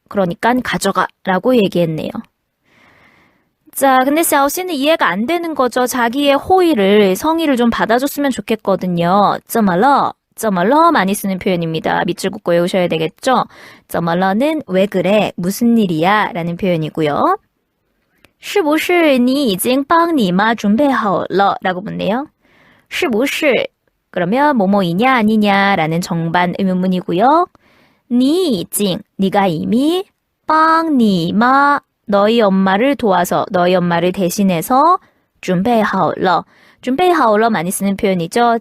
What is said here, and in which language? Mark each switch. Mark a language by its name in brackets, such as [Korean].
[Korean] 그러니까 가져가 라고 얘기했네요. 자, 근데 샤오씨는 이해가 안 되는 거죠. 자기의 호의를, 성의를 좀 받아줬으면 좋겠거든요. 怎么了 많이 쓰는 표현입니다. 밑줄 긋고 외우셔야 되겠죠? 怎么了는 왜 그래? 무슨 일이야? 라는 표현이고요. [Chinese] 是不是你已经帮你妈准备好了 [Korean] 라고 묻네요. 是不是 그러면 뭐뭐이냐 아니냐 라는 정반 의문문이고요. 你已经 네가 이미 帮你妈 너희 엄마를 도와서 너희 엄마를 대신해서 准备好了 准备好了 많이 쓰는 표현이죠.